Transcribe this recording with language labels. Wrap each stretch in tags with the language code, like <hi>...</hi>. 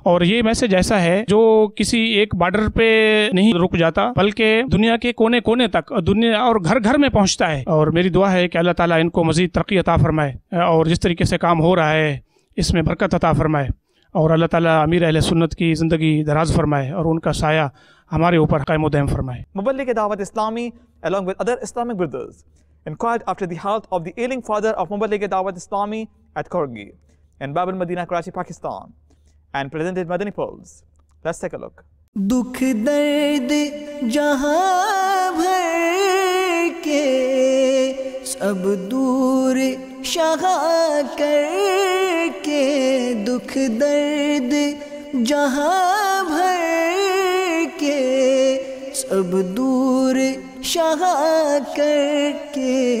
<ur>اور یہ میسج ایسا ہے جو کسی ایک بارڈر پہ نہیں رک جاتا بلکہ دنیا کے کونے کونے تک، دنیا اور گھر گھر میں پہنچتا ہے. اور میری دعا ہے کہ اللہ تعالیٰ ان کو مزید ترقی عطا فرمائے اور جس طریقے سے کام ہو رہا ہے اس میں برکت عطا فرمائے. اور اللہ تعالیٰ امیر اہل سنت کی زندگی دراز فرمائے اور ان کا سایہ ہمارے اوپر قائم و دائم فرمائے.</ur> <en>Muballigh Dawat Islami, along with other Islamic brothers, inquired after the health of the ailing father of Muballigh Dawat Islami at Korgi in Bab al-Madina, Karachi, Pakistan, and presented Madani pearls. Let's take a look.</en> <ur>دکھ درد جہاں بھر کے سب دور شہا کر کے، دکھ درد جہاں بھر کے سب دور شہا کر کے،</ur>